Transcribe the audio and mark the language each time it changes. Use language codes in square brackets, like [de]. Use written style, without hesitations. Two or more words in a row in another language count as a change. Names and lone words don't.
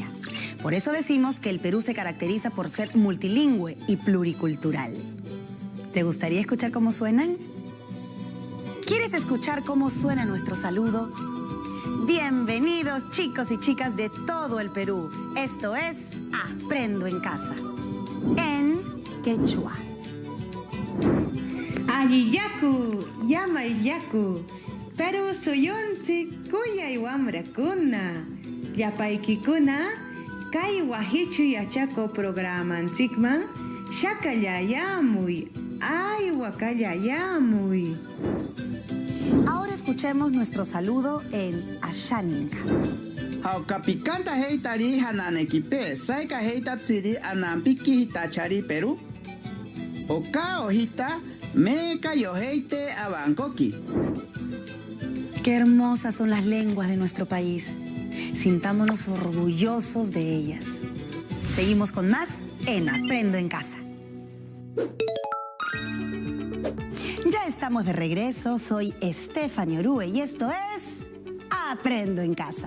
[es] Por eso decimos que el Perú se caracteriza por ser multilingüe y pluricultural. ¿Te gustaría escuchar cómo suenan? ¿Quieres escuchar cómo suena nuestro saludo? Bienvenidos, chicos y chicas de todo el Perú. Esto es Aprendo en Casa, en quechua. [qu] Ayiyaku, Yamayaku, Perú suyunsi, kuyay wamrakuna, yapaykikuna, kay wahichu yachako programanchikman, shakallayamuy, ay wakallayamuy. [es] Ahora escuchemos nuestro saludo en Ashaninka. [cni] Hauka pikanta heitari hananekipe, saika heitatsiri anampiki hitachari Perú. Oka ojita, meka yoheite abankoki. [es] Qué hermosas son las lenguas de nuestro país. Sintámonos orgullosos de ellas. Seguimos con más en Aprendo en Casa. Ya estamos de regreso. Soy Stephanie Orue y esto es Aprendo en Casa.